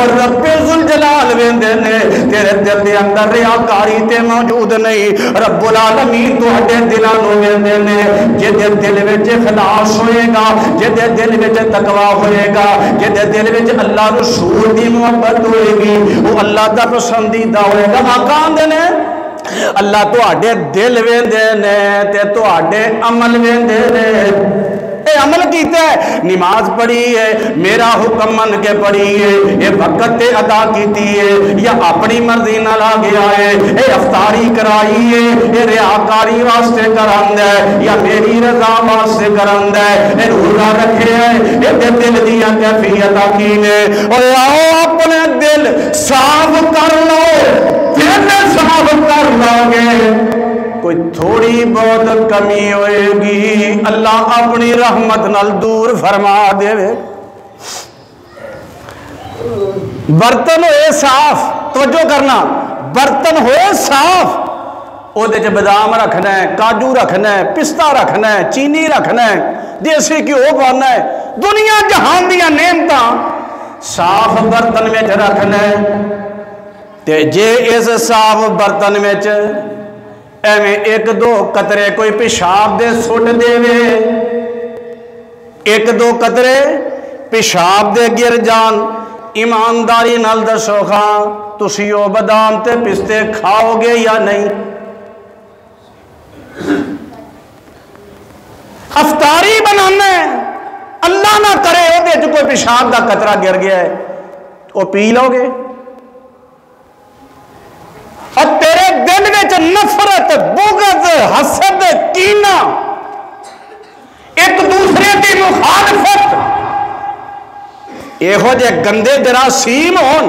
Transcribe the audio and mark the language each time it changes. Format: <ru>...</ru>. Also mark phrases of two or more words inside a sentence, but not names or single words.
<pa>اور رب ذوالجلال ویندے نے تیرے دل دے اندر ریاکاری تے موجود نہیں۔ رب العالمین تواڈے دلاں نوں ویندے نے، جے دے دل وچ اخلاص ہوئے گا، جے دے دل وچ تقوی ہوئے گا، جے دے دل وچ اللہ رسول دی محبت ہوئے گی، وہ اللہ دا پسندیدہ ہوئے گا۔ آقا نے اللہ تواڈے دل ویندے نے تے تواڈے عمل ویندے نے۔ اے عمل کیتا ہے، نماز پڑھی ہے، میرا حکم من کے پڑھی ہے، اے وقت تے ادا کیتی ہے یا اپنی مرضی نال آ گیا ہے، اے افطاری کرائی ہے، اے ریاکاری واسطے کراندا ہے یا میری رضا واسطے کراندا ہے، اے روزہ رکھے ہے، اے دل دیاں کیفیتاں کی نے۔ اور آؤ اپنے دل صاف کر لو، دل صاف کر لو گے، کوئی تھوڑی بہت کمی ہوئے گی اللہ اپنی رحمت نال دور فرما دے۔ برتن ہوئے صاف، توجہ کرنا، برتن ہوئے صاف، او دے چ بادام رکھنا ہے، کاجو رکھنا ہے، پستہ رکھنا ہے، چینی رکھنا ہے، دیسی گھیو پانا ہے، دنیا جہان دیاں نعمتاں صاف برتن میں رکھنا ہے۔ تے جے اس صاف برتن میں ایویں ایک دو قطرے کوئی پیشاب دے سٹ دے وے، ایک دو قطرے پیشاب دے گر جان، ایمانداری نال دسو خاں تسی او بادام تے پستے کھاؤ گے یا نہیں؟ افطاری بنانا ہے، اللہ نہ کرے او دے جو کوئی پیشاب دا قطرہ گر گیا ہے، او پی لو گے؟ اور تیرے دل وچ نفرت، بغض، حسد، کینہ، ایک دوسرے کی مخالفت، یہو جے گندے جراثیم ہون،</pa>